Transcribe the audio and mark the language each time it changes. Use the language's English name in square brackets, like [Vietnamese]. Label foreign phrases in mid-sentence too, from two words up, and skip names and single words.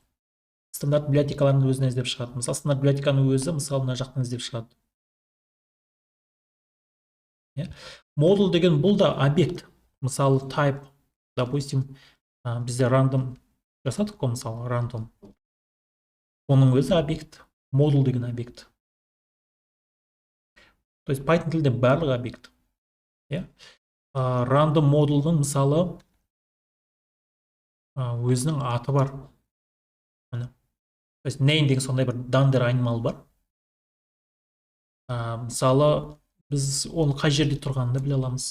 [Kazakh] Стандарт библиотекалардың өзін іздеп шығады. Мысалы, стандарт библиотеканың өзі, мысалы, мына жақтан іздеп шығады. Модуль деген бұл да объект. Мысалы, type, допустим, бізде random жасадық қой, мысалы, random. Оның өзі объект. Модуль деген объект. [Russian] То есть [Kazakh] Python тілде барлығы объект. random модулдың мысалы өзінің аты бар. Міне. [Russian] То есть [Kazakh] name деген сондай бір дандар айнымалы бар. Мысалы біз оны қай жерде тұрғанын біле аламыз.